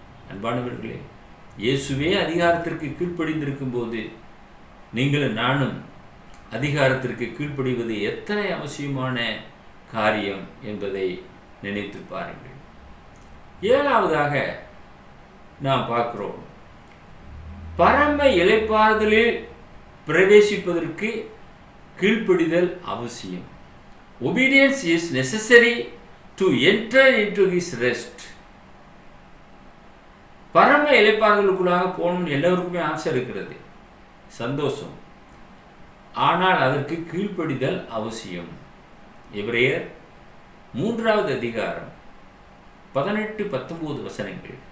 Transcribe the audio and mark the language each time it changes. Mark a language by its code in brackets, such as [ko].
[ta] அன்பானவர்களே, இயேசுவே அதிகாரத்திற்கு கீழ்ப்படிந்திருக்கும் போது நீங்களும் நானும் அதிகாரத்திற்கு கீழ்ப்படிவது எத்தனை அவசியமான காரியம் என்பதை நினைத்து பாருங்கள். 7வதாக நாம் பார்க்கிறோம், பரம இளைப்பாறுதலில் பிரவேசிப்பதற்கு கீழ்ப்படிதல் அவசியம். [en] Obedience is necessary to enter into his rest. [ta] பரம இளைப்பாறுதலுக்குள்ளாக போகணும்னு எல்லோருக்குமே ஆசை இருக்கிறது, சந்தோஷம். ஆனால் அதற்கு கீழ்ப்படிதல் அவசியம். எபிரேயர் 3வது அதிகாரம் 18-19 வசனங்கள்.